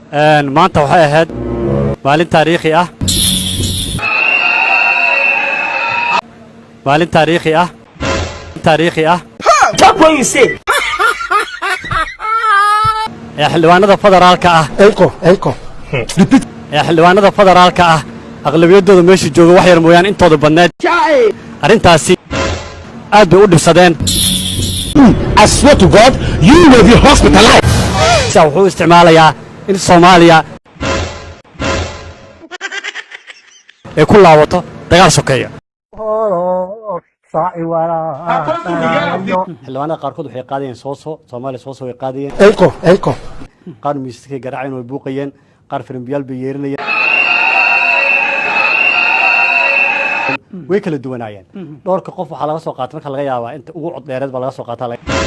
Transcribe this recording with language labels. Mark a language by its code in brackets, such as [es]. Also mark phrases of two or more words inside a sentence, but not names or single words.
[so] maanta waxay ahayd maalin taariikhi ah maalin taariikhi ah [en] Talk when you say. [so] xildhibaanada federaalka ah repeat xildhibaanada federaalka ah aqlabiyadooda meesha jooga wax yar mooyaan intooda badneed arrintaasi aad bay u dhibsadeen. [en] I swear to God, you will be hospitalized. [so] wuxuu isticmaalayaa in Soomaaliya ay ku laawato dagaal sokeeya. xildhibaanada qaarkood waxay qaadayeen Soomaaliya way qaadayeen qaar miiskay garaaceen way buuqayeen qaar firimbiyaal bay yeerinayeen way kala duwanaayeen dhowrka qof waxa laga soo qaatay marka laga yaabaa inta ugu cod dheereed baa laga soo qaataa